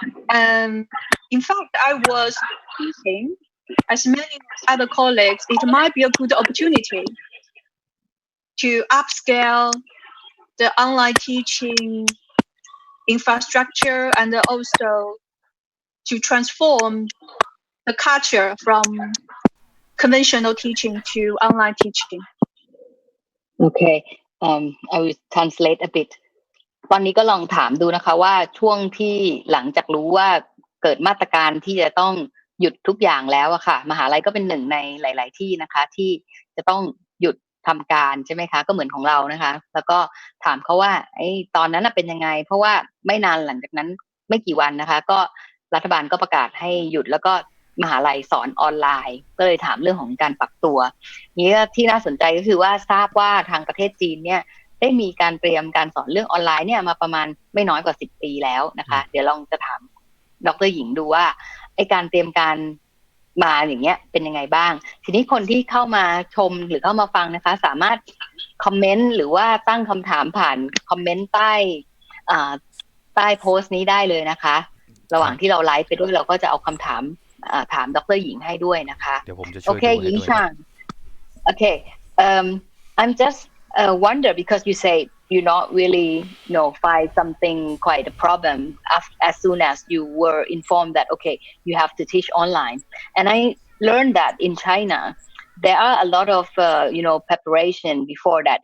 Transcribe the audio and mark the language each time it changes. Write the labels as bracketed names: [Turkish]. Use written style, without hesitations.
[English] And in fact, I was thinking, as many other colleagues, it might be a good opportunity to upscale the online teaching infrastructure and also to transform the culture from conventional teaching to online teaching. Okay, I will translate a bit. [Thai] ตอนนี้ก็ลองถามดูนะคะว่าช่วงที่หลังจากรู้ว่าเกิดมาตรการที่จะต้องหยุดทุกอย่างแล้วอะค่ะมหาลัยก็เป็นหนึ่งในหลายๆที่นะคะที่จะต้องหยุดทำการใช่ไหมคะก็เหมือนของเรานะคะแล้วก็ถามเขาว่าตอนนั้นเป็นยังไงเพราะว่าไม่นานหลังจากนั้นไม่กี่วันนะคะก็รัฐบาลก็ประกาศให้หยุดแล้วก็มหาลัยสอนออนไลน์ก็เลยถามเรื่องของการปรับตัว นี้ที่น่าสนใจก็คือว่าทราบว่าทางประเทศจีนเนี่ยได้มีการเตรียมการสอนเรื่องออนไลน์เนี่ยมาประมาณไม่น้อยกว่า10 ปีแล้วนะคะเดี๋ยวลองจะถามดร. หญิงดูว่าการเตรียมการมาอย่างเงี้ยเป็นยังไงบ้างทีนี้คนที่เข้ามาชมหรือเข้ามาฟังนะคะสามารถคอมเมนต์หรือว่าตั้งคำถามผ่านคอมเมนต์ใต้โพสต์นี้ได้เลยนะคะระหว่างที่เราไลฟ์ไปด้วยเราก็จะเอาคำถามถามดร. หญิงให้ด้วยนะคะ เดี๋ยวผมจะช่วยดูให้ด้วย [English] Okay หญิงช่าง Okay I'm just wonder because you say you not really find something quite a problem as soon as you were informed that okay you have to teach online and I learned that in China there are a lot of preparation before that.